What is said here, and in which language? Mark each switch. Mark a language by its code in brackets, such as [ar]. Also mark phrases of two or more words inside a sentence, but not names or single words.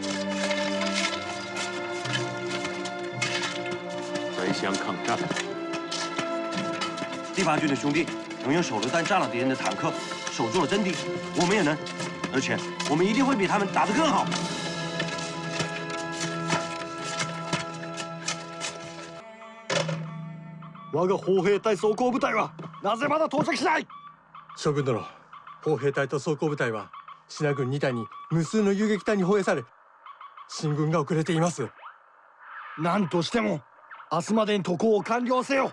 [zh] 3乡抗战，第8军的兄弟能用手榴弹炸了敌人的坦克，守住了阵地，我们也能，而且我们一定会比他们打得更好。 [ja] 我が砲兵隊装甲部隊はなぜまだ到着しない？将軍殿、砲兵隊と装甲部隊はシナ軍2隊に無数の遊撃隊に包囲され、進軍が遅れています。何としても明日までに渡航を完了せよ。